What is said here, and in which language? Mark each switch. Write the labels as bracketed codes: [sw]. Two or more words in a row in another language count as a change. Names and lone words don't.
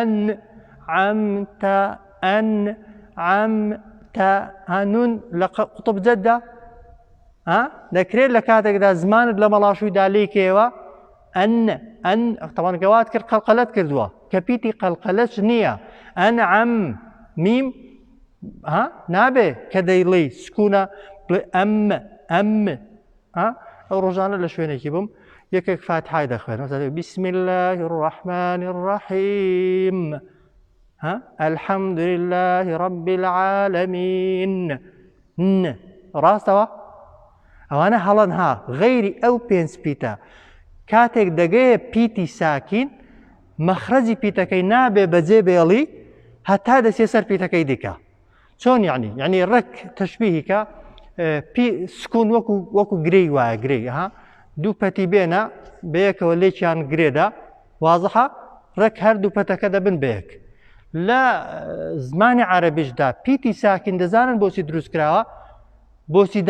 [ckb] هەنون لە قوتب جەتدا دەکرێت لە کاتێکدا زمانت لە مەڵاشوویدا لێکەوە طبعا گەوات کرد قەلقەلەت کردووە کە پیتی قەلقەلەش نییە ئەنعەم میم نابێ کە دەیڵێ سکوونە ئەم ئەو ڕۆژانە لە شوێنێکی بم یەکێک فاتحای دەخوێن [ar] بسم الله الرحمن الرحيم الحمد لله رب العالمين [ckb] ڕاستەوە ئەوانە هەڵەن غەیری ئەو پێنج پیتە کاتێک دەگەیە پیتی ساکین مەخرەجی پیتەکەی نابێ بەجێ بێڵی هەتا دەسێ سەر پیتەکەی دیکە چۆن یعنی ڕێک تەشبیهیکە سکون وەکو گرەی وایە گرەی دوو پەتی بێنە بەیەکەوە لێکیان گرێدا واضحە ڕێک هەردوو پەتەکە دەبن بەیەک لە زمانی عەرەبیشدا پیتی ساکین دەزانن بۆچی دروست کراوە بۆچی